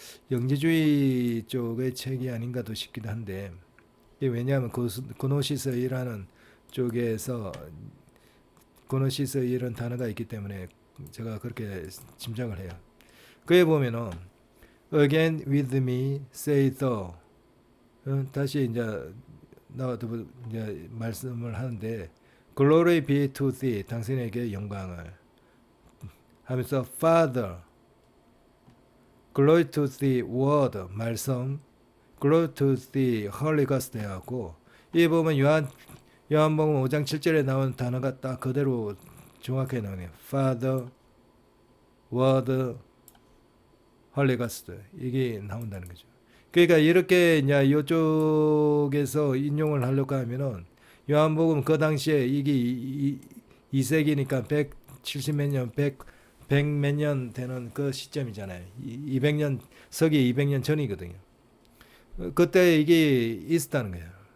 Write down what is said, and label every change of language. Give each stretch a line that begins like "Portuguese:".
Korean: 영지주의 쪽의 책이 아닌가도 싶기도 한데 왜냐하면 고노시스이라는 쪽에서 고노시스 이런 단어가 있기 때문에 제가 그렇게 짐작을 해요. 그에 보면은
English: again with me say the
Korean: 다시 이제 나와도 이제 말씀을 하는데
English: Glory be to thee
Korean: 당신에게 영광을 하면서
English: Father Glory to thee word
Korean: 말씀
English: Glory to thee Holy Ghost
Korean: 해갖고 이 보면 요한복음 5장 7절에 나온 단어가 딱 그대로 정확하게 나오네요. Father Word Holy Ghost 이게 나온다는 거죠. 그러니까 이렇게 이제 이쪽에서 인용을 하려고 하면은 요한복음 그 당시에 이게 2세기니까 170 몇 년, 100 몇 년 되는 그 시점이잖아요. 200년 서기 200년 전이거든요. 그때 이게 있었다는 거예요.